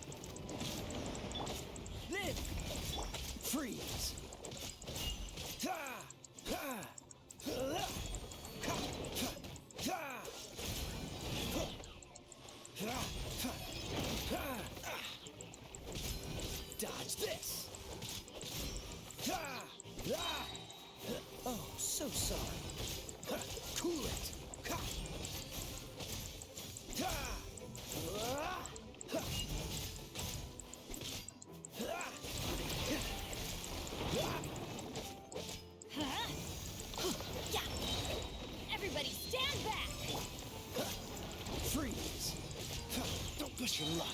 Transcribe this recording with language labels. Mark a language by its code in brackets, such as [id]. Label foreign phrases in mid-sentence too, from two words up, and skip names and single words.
[en] Live! Freeze! Ha! Ha! Ha! Ha! Ha! Ha! Ha! Ha! Dodge this! Ha! Ha! Oh, so sorry. Ha! Cool it! Ha! Ha! Ha! Yeah. Everybody stand back. Freeze! Don't push your luck.